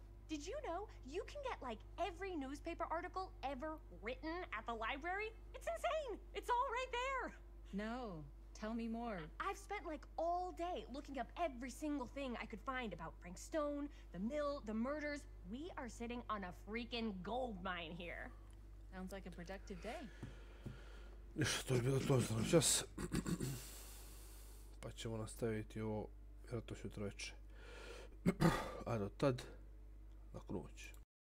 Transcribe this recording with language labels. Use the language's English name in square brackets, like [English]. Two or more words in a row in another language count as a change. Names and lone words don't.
[English] Did you know you can get like every newspaper article ever written at the library? It's insane! It's all right there! No. Tell me more. I've spent like all day looking up every single thing I could find about Frank Stone, the mill, the murders. We are sitting on a freaking gold mine here. Sounds like a productive day. [Croatian] Ništa, to je bilo to za noćas. Pa ćemo nastaviti ovo vjerojatno sutra večer. A do tad, laku noć.